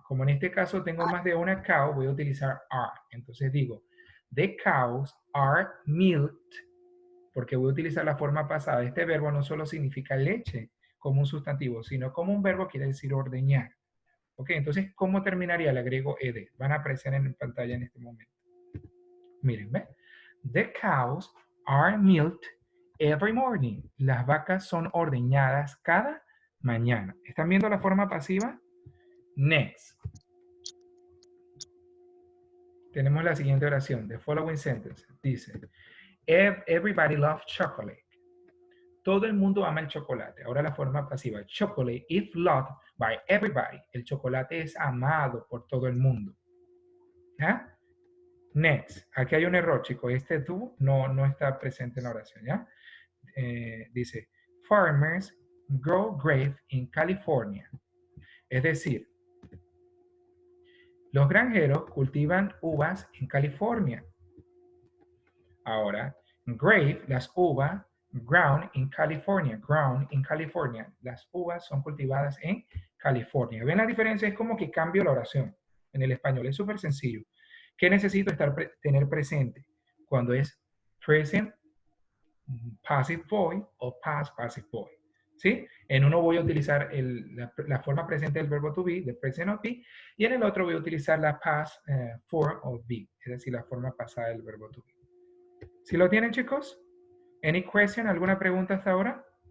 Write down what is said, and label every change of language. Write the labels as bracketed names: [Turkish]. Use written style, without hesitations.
[Spanish] Como en este caso tengo más de una cow, voy a utilizar are. Entonces digo, [English] the cows are milked, [Spanish] porque voy a utilizar la forma pasada. Este verbo no solo significa leche como un sustantivo, sino como un verbo quiere decir ordeñar. Ok, entonces, ¿cómo terminaría? Le agrego ed. Van a aparecer en pantalla en este momento. Miren, ¿ven? [English] The cows are milked every morning. [Spanish] Las vacas son ordeñadas cada mañana. ¿Están viendo la forma pasiva? [English] Next. [Spanish] Tenemos la siguiente oración. [English] The following sentence [Spanish] dice, [English] everybody loves chocolate. [Spanish] Todo el mundo ama el chocolate. Ahora la forma pasiva. [English] Chocolate is loved by everybody. [Spanish] El chocolate es amado por todo el mundo. ¿Ya? [English] Next. [Spanish] Aquí hay un error, chicos. Este do no está presente en la oración, ¿ya? Dice, [English] farmers grow grapes in California. [Spanish] Es decir, los granjeros cultivan uvas en California. Ahora, grape, las uvas, [English] ground in California. Ground in California. [Spanish] Las uvas son cultivadas en California. ¿Ven la diferencia? Es como que cambio la oración en el español. Es súper sencillo. ¿Qué necesito tener presente? Cuando es [English] present passive voice [Spanish] o [English] past passive voice. [Spanish] ¿Sí? En uno voy a utilizar la forma presente del verbo to be, [English] the present of be, [Spanish] y en el otro voy a utilizar la [English] past form of be, [Spanish] es decir, la forma pasada del verbo to be. ¿Sí lo tienen, chicos? [English] Any question? [Spanish] ¿Alguna pregunta hasta ahora?